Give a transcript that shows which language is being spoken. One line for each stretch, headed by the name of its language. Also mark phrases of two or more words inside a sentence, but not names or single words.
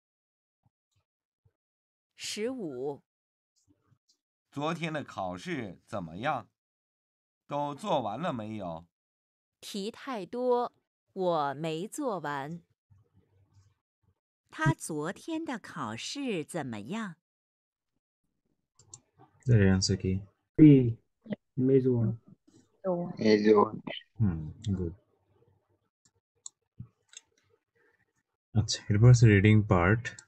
Chinese: 15、昨天的考试怎么样？都做完了没有？题太多，我没做完。他昨天的考试怎么样？
Bangla: এর অ্যান্সার কি? C. Major one. So, এই যে গুড। আচ্ছা, এরপর আছে
English: reading part.